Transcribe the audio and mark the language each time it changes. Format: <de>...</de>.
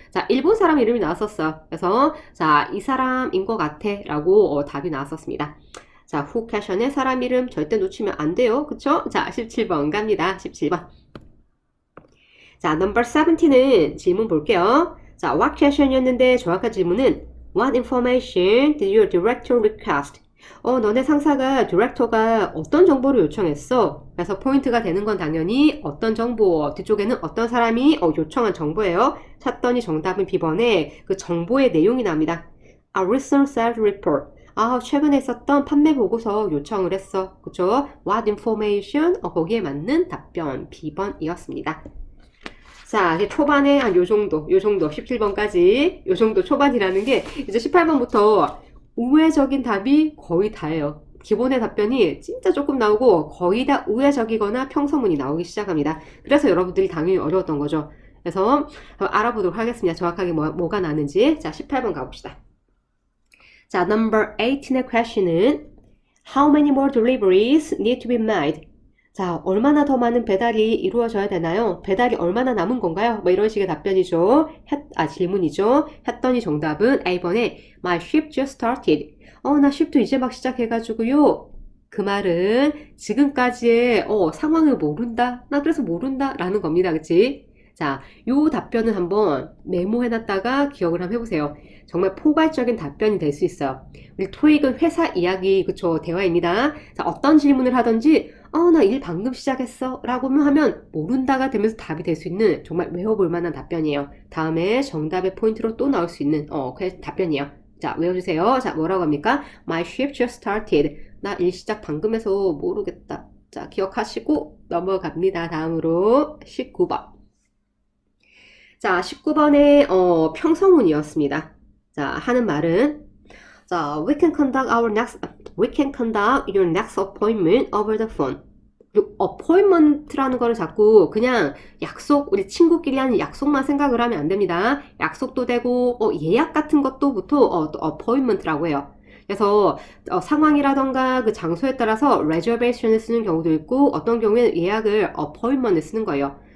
<ko>자, 일본 사람 이름이 나왔었어요. 그래서 자, 이 사람인 것 같아 라고 답이 나왔었습니다. 자, who question의 사람 이름 절대 놓치면 안 돼요. 그쵸? 자, 17번 갑니다. 17번. 자, number 17은 질문 볼게요.</ko> <en>자, what question이었는데</en> <ko>정확한 질문은</ko> <en>What information did your director request?</en> <ko>너네 상사가 디렉터가 어떤 정보를 요청했어? 그래서 포인트가 되는 건 당연히 어떤 정보, 뒤쪽에는 어떤 사람이 요청한 정보예요. 찾더니 정답은 B번에 그 정보의 내용이 나옵니다.</ko> <en>A recent sales report.</en> <ko>최근에 있었던 판매 보고서 요청을 했어. 그쵸?</ko> <en>What information?</en> <ko>거기에 맞는 답변 B번이었습니다. 자, 이제 초반에 한 요 정도, 17번까지, 요 정도 초반이라는 게 이제 18번부터 우회적인 답이 거의 다예요. 기본의 답변이 진짜 조금 나오고 거의 다 우회적이거나 평서문이 나오기 시작합니다. 그래서 여러분들이 당연히 어려웠던 거죠. 그래서 알아보도록 하겠습니다. 정확하게 뭐가 나는지. 자, 18번 가봅시다. 자, number 18의 question은</ko> <en>How many more deliveries need to be made?</en> <ko>자, 얼마나 더 많은 배달이 이루어져야 되나요? 배달이 얼마나 남은 건가요? 뭐 이런 식의 답변이죠. 질문이죠. 했더니 정답은 A번에</ko> <en>My ship just started.</en> <ko>나 ship도 이제 막 시작해가지고요. 그 말은 지금까지의 상황을 모른다. 나 그래서 모른다. 라는 겁니다. 그치? 자, 요 답변을 한번 메모해놨다가 기억을 한번 해보세요. 정말 포괄적인 답변이 될 수 있어요. 우리 토익은 회사 이야기, 그쵸? 대화입니다. 자, 어떤 질문을 하든지 나 일 방금 시작했어 라고 하면 모른다가 되면서 답이 될 수 있는 정말 외워볼 만한 답변이에요. 다음에 정답의 포인트로 또 나올 수 있는 그 답변이에요. 자, 외워주세요. 자, 뭐라고 합니까?</ko> <en>My shift just started.</en> <ko>나 일 시작 방금 해서 모르겠다. 자, 기억하시고 넘어갑니다. 다음으로 19번. 자, 19번의 평서문이었습니다. 자, 하는 말은 자,</ko> <en>we can conduct your next appointment over the phone.</en> <ko>appointment라는 거를 자꾸 그냥 약속, 우리 친구끼리 하는 약속만 생각을 하면 안 됩니다. 약속도 되고 예약 같은 것도부터 또 appointment라고 해요. 그래서 상황이라던가 그 장소에 따라서 reservation을 쓰는 경우도 있고 어떤 경우에는 예약을 appointment을 쓰는 거예요.</ko>